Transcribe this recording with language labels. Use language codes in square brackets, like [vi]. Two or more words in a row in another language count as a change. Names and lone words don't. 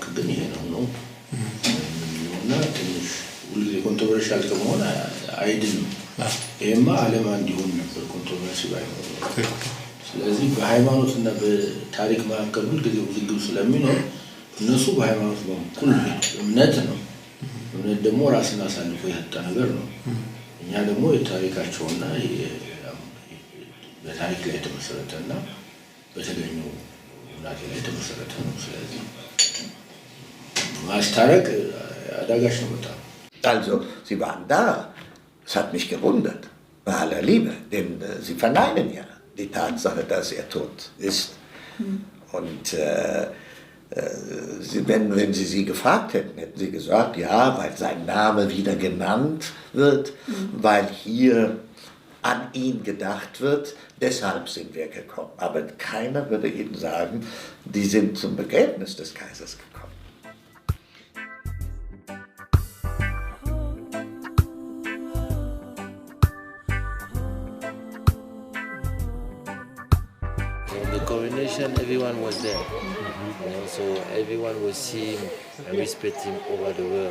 [am] ግን ይሄ ነው እና ትንሽ ሁልጊዜ ኮንትሮቨርሻል ከመሆን አይድንም። ይሄማ ዓለም እንዲሆን ነበር ኮንትሮቨርሲ ባይሆን። ስለዚህ በሃይማኖትና በታሪክ መካከል ሁልጊዜ ውዝግብ ስለሚኖር እነሱ በሃይማኖት በኩል እምነት ነው። እምነት ደግሞ ራስን አሳልፎ የሰጠ ነገር ነው። እኛ ደግሞ የታሪካቸውና በታሪክ ላይ የተመሰረተና በተገኘው እውነት ላይ የተመሰረተ ነው። ስለዚህ ማስታረቅ አዳጋች ነው በጣም። [de] Also, Sie waren da. Es hat mich gewundert, bei aller Liebe, denn Sie verneinen ja die Tatsache, dass er tot ist. Und wenn Sie sie gefragt hätten, hätten Sie gesagt, ja, weil sein Name wieder genannt wird, weil hier an ihn gedacht wird, deshalb sind wir gekommen. Aber keiner würde Ihnen sagen, die sind zum Begräbnis des Kaisers gekommen. [en] The coronation, everyone was there. You know, so everyone was seeing and respecting over the world.